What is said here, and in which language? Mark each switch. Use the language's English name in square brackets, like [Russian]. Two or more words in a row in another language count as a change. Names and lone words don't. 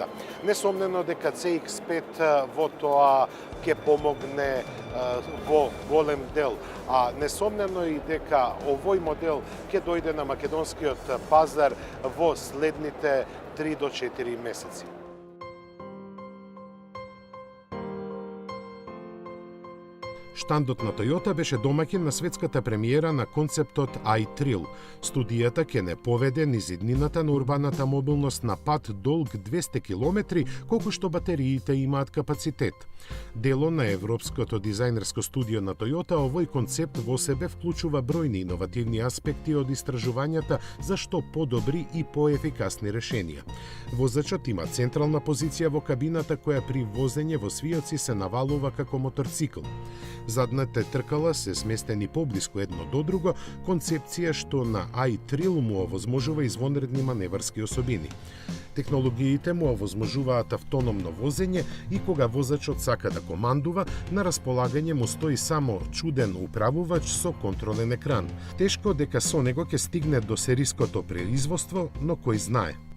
[Macedonian] Несомнено дека CX-5 во тоа ќе помогне во голем дел, а несомнено и дека овој модел ќе дојде на македонскиот пазар во следните 3 до 4 месеци. Штандот на Toyota беше домаќин на светската премиера на концептот i-Thrill. Студијата ќе не поведе низ иднината на урбаната мобилност на пат долг 200 км, колку што батериите имаат капацитет. Дело на европското дизајнерско студио на Toyota, овој концепт во себе вклучува бројни иновативни аспекти од истражувањата за што подобри и поефикасни решенија. Возачот има централна позиција во кабината која при возење во свијоци се навалува како моторцикл. Задните тркала се сместени поблиску едно до друго, концепција што на i-Thrill му овозможува извонредни маневарски особини. Технологиите му овозможуваат автономно возење и кога возачот сака да командува, на располагање му стои само чуден управувач со контролен екран. Тешко дека со него ќе стигне до сериското производство, но кој знае.